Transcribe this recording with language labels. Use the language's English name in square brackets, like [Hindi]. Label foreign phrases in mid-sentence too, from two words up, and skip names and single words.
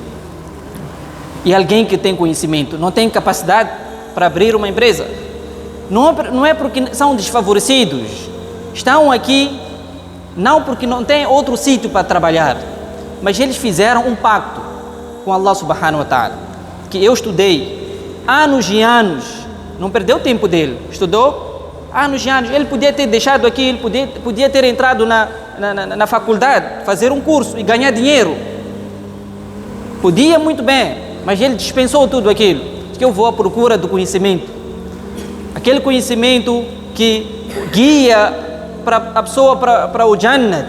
[Portuguese] E alguém que tem conhecimento, não tem capacidade para abrir uma empresa. Não é porque são desfavorecidos, estão aqui não porque não tem outro sítio para trabalhar, mas eles fizeram um pacto com Allah [Arabic] سبحانه وتعالى, [Portuguese] que eu estudei anos e anos, não perdeu o tempo dele, estudou anos e anos, ele podia ter deixado aqui, ele podia ter entrado na faculdade, fazer um curso e ganhar dinheiro, podia muito bem, mas ele dispensou tudo aquilo, que eu vou à procura do conhecimento, aquele conhecimento que guia a pessoa para o Jannat.